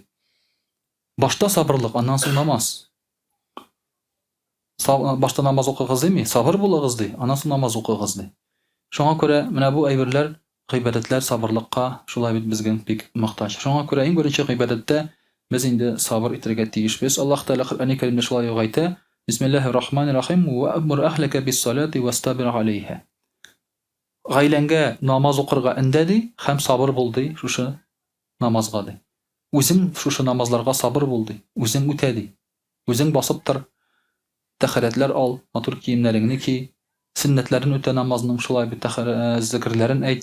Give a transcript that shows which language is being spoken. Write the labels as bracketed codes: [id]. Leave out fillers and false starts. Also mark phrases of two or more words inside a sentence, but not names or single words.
[tt] Башта сабырлык, аннан соң намаз. Башта намаз укыгыз дими, сабыр булыгыз ди, аннан соң намаз укыгыз ди. Шуңа күрә менә бу әйберләр, гыйбадәтләр сабырлыкка шулай бит безгә бик мохтаҗ. Шуңа күрә иң беренче гыйбадәттә без инде сабыр итәргә тиешбез. Аллаһ Тәгалә Коръән-и Кәримдә шулай әйтә: [ar] بسم الله الرحمن الرحيم، وأمر أهلك بالصلاة واصطبر عليها. [tt] Гаиләңгә намаз укырга өндәди һәм сабыр бул ди шушы намазга ди. Үзең шушы намазларга сабыр бул ди. Үзең үтә ди. Үзең басып тор. Тәһарәтләр ал, матур киемнәреңне ки, сөннәтләрен үтә намазның, шулай бит зикрләрен әйт.